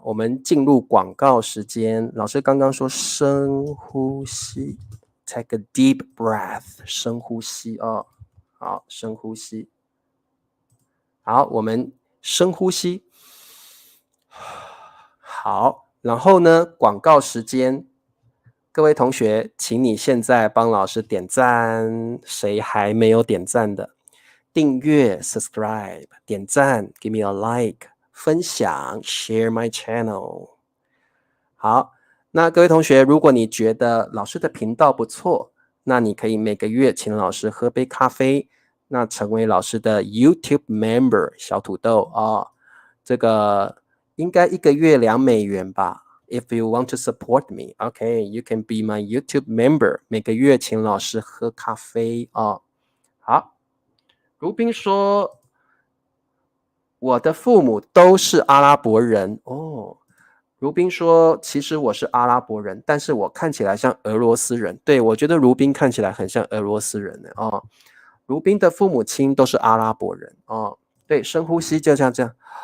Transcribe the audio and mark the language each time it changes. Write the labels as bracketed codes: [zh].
[zh] 我们进入广告时间。老师刚刚说深呼吸 ， [en] take a deep breath， [zh] 深呼吸哦。好，深呼吸。好，我们深呼吸。好，然后呢，广告时间。各位同学，请你现在帮老师点赞，谁还没有点赞的？订阅 [en] subscribe [zh] 点赞 [en] give me a like [zh] 分享 [en] share my channel。 [zh] 好，那各位同学，如果你觉得老师的频道不错，那你可以每个月请老师喝杯咖啡，那成为老师的 YouTube member 小土豆这个应该1个月$2吧。 [en] If you want to support me, okay, you can be my YouTube member. [zh] 每个月请老师喝咖啡好，如冰说，我的父母都是阿拉伯人如冰说，其实我是阿拉伯人，但是我看起来像俄罗斯人。对，我觉得如冰看起来很像俄罗斯人如冰的父母亲都是阿拉伯人对，深呼吸就像这样。